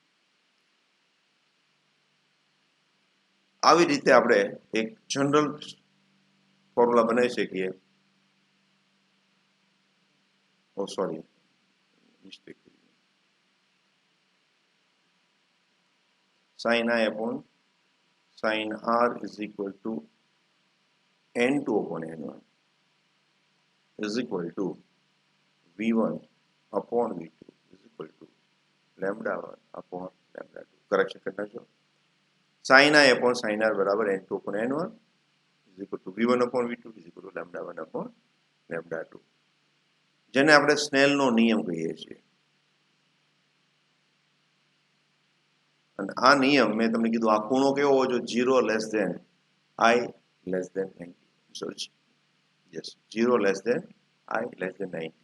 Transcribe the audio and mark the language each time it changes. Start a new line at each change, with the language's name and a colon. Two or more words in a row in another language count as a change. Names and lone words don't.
Gujarati: આવી રીતે આપણે એક
English: general formula
Gujarati: બનાવી શકીએ.
English: O sorry, mistake. sin I upon sin R is equal to n2 upon n1 is equal to v1 upon v2 is equal to lambda 1 upon lambda 2.
Gujarati: કરેક્શન કરી નાખજો.
English: sin I upon sin R બરાબર n2 upon n1 is equal to v1 upon v2 is equal to lambda 1 upon lambda 2,
Gujarati: જેને આપણે સ્નેલનો નિયમ કહીએ છીએ. અને આ નિયમ મેં તમને કીધું, આ ખૂણો કેવો હોવો જોઈએ?
English: 0 less than I less than 90. sorry, yes, 0 less than I less than 90.